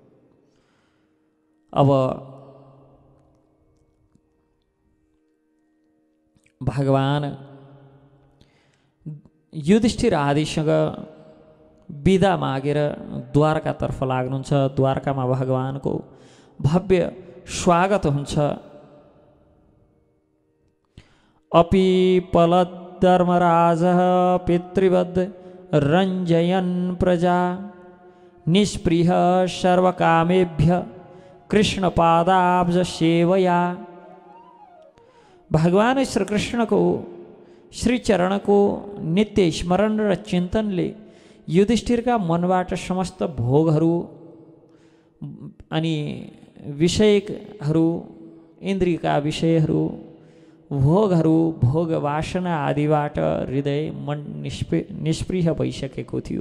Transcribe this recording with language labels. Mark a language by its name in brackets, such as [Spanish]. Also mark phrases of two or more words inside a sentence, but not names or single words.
[Nepali] अब भगवान युधिष्ठिर आदिसँग बिदा मागेर द्वारकातर्फ लाग्नुहुन्छ। द्वारकामा भगवानको भव्य स्वागत हुन्छ। [Sanskrit] अपि पलद्धर्मराजः पितृवद् रञ्जयन् प्रजा निष्पृह सर्वकामेभ्य कृष्णपादाब्ज सेवया। [Nepali] भगवान श्री कृष्णको श्रीचरणको नित्य स्मरण र चिन्तनले युधिष्ठिरका मनबाट समस्त भोगहरू अनि विषयहरू, इन्द्रियका विषयहरू, भोगहरू, भोग वासना आदिबाट हृदय मन निष्पृह भइसकेको थियो।